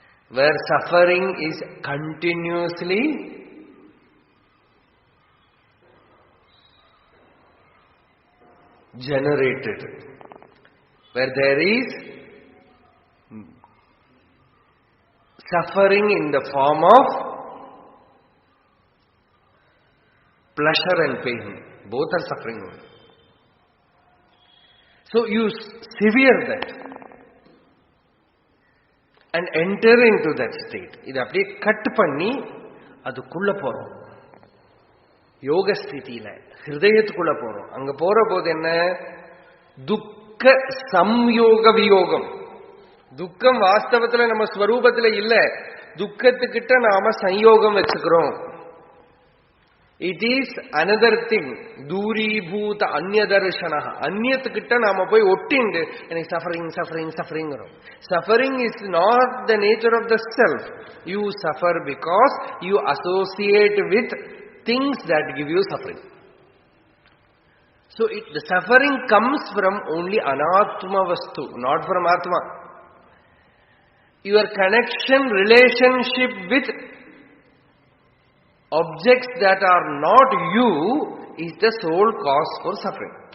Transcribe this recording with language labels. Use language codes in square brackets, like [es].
[en] where suffering is continuously generated, where there is suffering in the form of pleasure and pain. Both are suffering. So you sever that and enter into that state. [ta] இது அப்படியே cut பண்ணி அதுக்குள்ள போறோம். யோக ஸ்திதியில ஹிருதயத்துக்குள்ள போறோம். அங்க போற போது என்ன? துக்க சம்யோக வியோகம். துக்கம் வாஸ்தவத்துல நம்ம ஸ்வரூபத்துல இல்ல, துக்கத்துக்கிட்ட நாம சம்யோகம் வச்சுக்கிறோம். [en] It is another thing. [sa] தூரீபூத அந்நியதர்ஷன. [ta] அந்நியத்துக்கிட்ட நாம போய் ஒட்டிண்டு எனக்கு suffering suffering சஃபரிங்கிறோம். [en] Suffering is not the nature of the self. You suffer because you associate with things that give you suffering. So the suffering comes from only anatma vastu, not from atma. Your connection, relationship with objects that are not you is the sole cause for suffering.